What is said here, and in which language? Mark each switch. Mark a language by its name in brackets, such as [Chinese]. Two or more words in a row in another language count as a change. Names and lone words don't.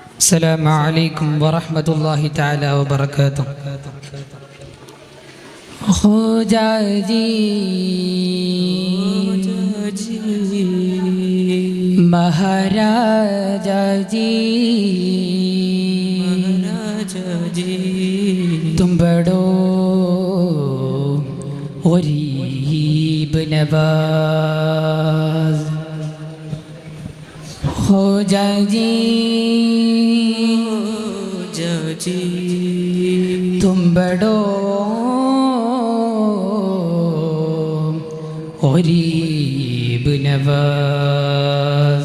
[Arabic] السلام عليكم ورحمة الله تعالى وبركاته. [Hindi] خوجا جی महाराजा जी तुम बड़ो गरीब नवाज खोजा जी तुम बड़ो गरीब नवाज